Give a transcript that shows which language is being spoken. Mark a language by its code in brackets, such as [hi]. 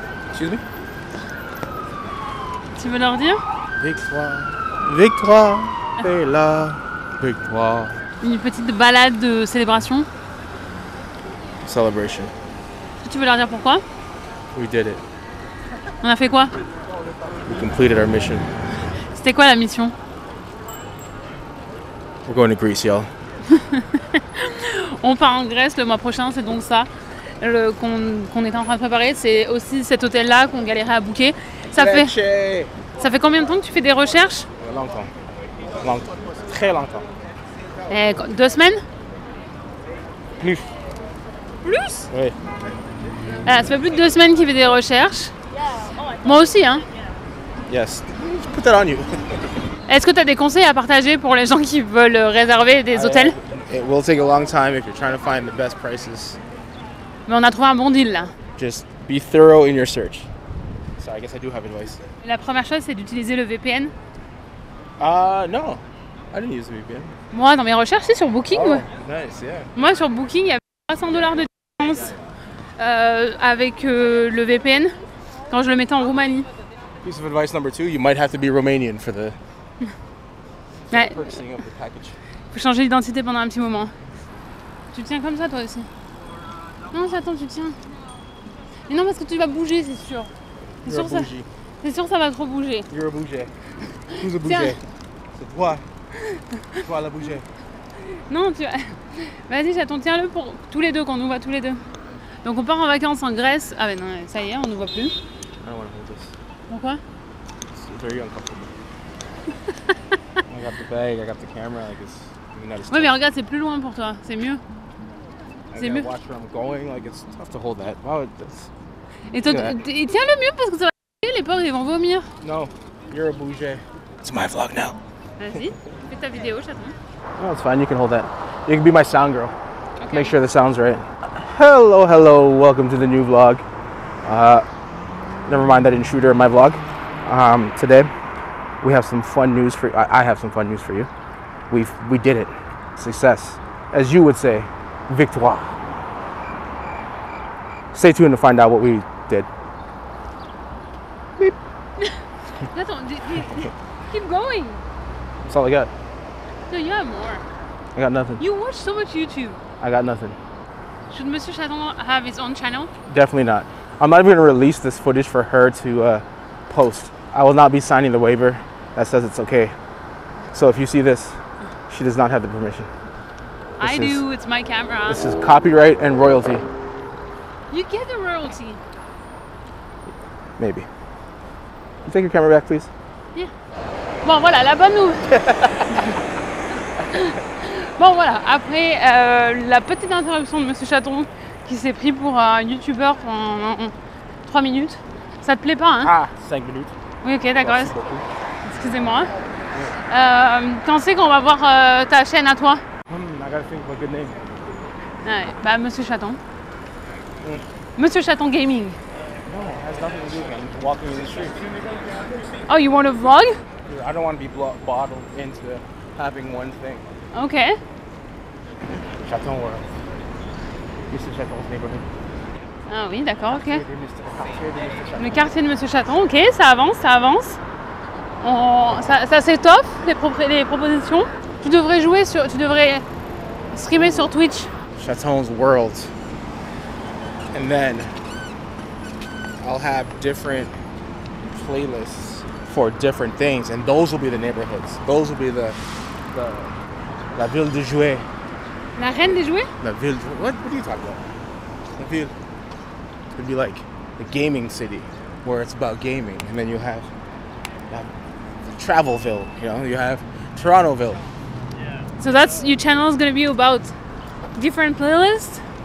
[en] Excuse me? [fr] Tu veux leur dire? Victoire, c'est la victoire. Une petite balade de célébration. [en] Celebration. [fr] Tu veux leur dire pourquoi? [en] We did it. [fr] On a fait quoi? [en] We completed our mission. [fr] C'était quoi la mission? [en] We're going to Greece, y'all. [fr] On part en Grèce le mois prochain, c'est donc ça qu'on était en train de préparer. C'est aussi cet hôtel-là qu'on galérait à booker. Ça fait combien de temps que tu fais des recherches? Longtemps. Très longtemps. 2 semaines? Plus? Oui. Ça fait plus de 2 semaines qu'il fait des recherches. Moi aussi, hein? [en] Yes. Put that on you. [fr] Est-ce que tu as des conseils à partager pour les gens qui veulent réserver des hôtels? [en] It will take a long time if you're trying to find the best prices. [fr] Mais on a trouvé un bon deal là. [en] Just be thorough in your search. So I guess I do have advice. [fr] La première chose, c'est d'utiliser le VPN. [en] No. I didn't use the VPN. [fr] Moi, dans mes recherches, c'est sur Booking. [en] Oh, nice, yeah. [fr] Moi, sur Booking, il y avait $300 de différence avec le VPN quand je le mettais en Roumanie. [en] Piece of advice number 2, you might have to be Romanian for the [fr] Ouais. [en] purchasing of the package. [fr] Faut changer d'identité pendant un petit moment. Tu tiens comme ça, toi aussi? Non, attends, tu tiens. Mais non, parce que tu vas bouger, c'est sûr. C'est sûr, ça va trop bouger. [en] You're a bouger. Who's a [fr] Tiens. bouger? C'est toi. Toi la bouger. Non, tu... Vas-y, chaton, tiens-le pour tous les deux, qu'on nous voit tous les deux. Donc on part en vacances en Grèce. Ah ben non, ça y est, on nous voit plus. [en] I don't want to hold this. [fr] Pourquoi? [en] It's very uncomfortable. I got the bag, I got the camera, like it's not as [fr] Ouais, mais regarde, c'est plus loin pour toi, c'est mieux. C'est mieux. [en] Watch where I'm going, like it's tough to hold that. Wow, that's... [fr] Et toi, et tiens-le mieux parce que ça va les pauvres, ils vont vomir. [en] No, you're a bouger. It's my vlog now. [fr] Vas-y, fais ta vidéo, chaton. [en] No, it's fine, you can hold that. You can be my sound girl. Okay. Make sure the sound's right. Hello, welcome to the new vlog. Never mind that intruder in my vlog. Today, we have some fun news for I have some fun news for you. We did it. Success. As you would say, victoire. Stay tuned to find out what we did. Beep. [fr] Attends, [en] keep going. That's all I got. No, you have more. I got nothing. You watch so much YouTube. I got nothing. Should Monsieur Chaton have his own channel? Definitely not. I'm not even going to release this footage for her to post. I will not be signing the waiver that says it's okay. So if you see this, she does not have the permission. I do, it's my camera. This is copyright and royalty. You get the royalty. Maybe. You take your camera back, please? Yeah. [fr] Bon, voilà, la bonne nouvelle. Bon, voilà, après la petite interruption de Monsieur Chaton qui s'est pris pour un youtubeur pendant 3 minutes. Ça te plaît pas, hein? Ah, 5 minutes. Oui, ok, d'accord. Excusez-moi. Quand c'est qu'on va voir ta chaîne à toi? [en] I gotta think of a good name. [fr] Ouais, bah, Monsieur Chaton. Monsieur Chaton Gaming. [en] No, it has nothing to do with me. I'm just walking in the street. Oh, you want to vlog? I don't want to be bottled into having one thing. Ok. Chaton World. This is Chaton's neighborhood. [fr] Ah oui, d'accord, ok. Quartier de Mr. Chaton. Le quartier de Monsieur Chaton, ok, ça avance, ça avance. Ça s'étoffe, les propositions. Tu devrais streamer sur Twitch. [en] Chaton's World. And then I'll have different playlists for different things, and those will be the neighborhoods. Those will be [fr] la ville de jouets. La reine des jouets? La ville. [en] What are you talking about? La ville. It'd be like the gaming city, where it's about gaming, and then you have Travelville. You know, you have Torontoville. So that's your channel is gonna be about different playlists.